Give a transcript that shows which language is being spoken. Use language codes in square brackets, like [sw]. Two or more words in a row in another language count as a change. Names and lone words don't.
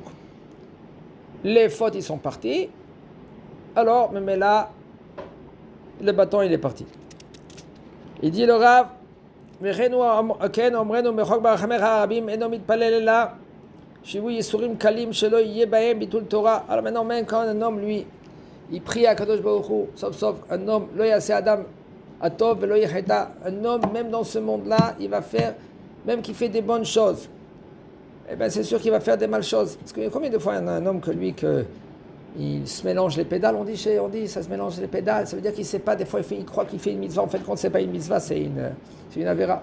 [fr] Les fautes ils sont partis. Alors, mais là, le bâton il est parti. Il dit le Rav, alors maintenant même quand un homme lui il prie à [he] קדוש ברוך הוא, [fr] sauf un homme, [he] לא יעשה אדם הטוב ולא יחטא, [fr] un homme même dans ce monde-là, il va faire, même qu'il fait des bonnes choses, eh bien c'est sûr qu'il va faire des mauvaises choses. Parce que combien de fois il y en a un homme que lui, il se mélange les pédales, on dit ça se mélange les pédales, ça veut dire qu'il ne sait pas, des fois il croit qu'il fait une mitzvah, en fait quand c'est pas une mitzvah, c'est une avéra.